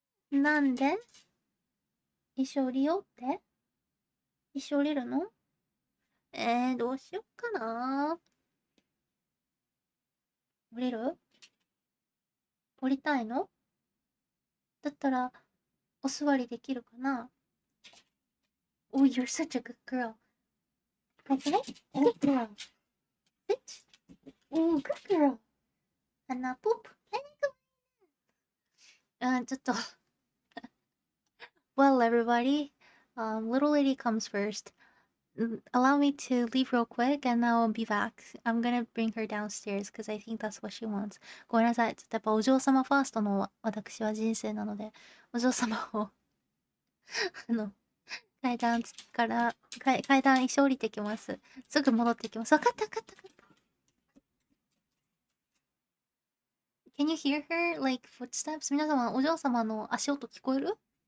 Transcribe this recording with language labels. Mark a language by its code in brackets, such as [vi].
[ja] なんで？一緒降りようって？一緒降りるの？どうしよっかな。降りる？降りたいの？だったら、お座りできるかな？ [en] Oh, you're such a good girl. Okay? Good girl. Sit. Oh, good girl. And now poop. ちょっとWell, everybody, little lady comes first. Allow me to leave real quick and I'll be back. I'm gonna bring her downstairs because I think that's what she wants. [ja] ごめんなさい。ちょっとやっぱお嬢様ファーストの私は人生なので、お嬢様を階段一緒降りてきます。すぐ戻ってきます。わかった。 [en] Can you hear her, like, footsteps? [ja] 皆様、お嬢様の足音聞こえる？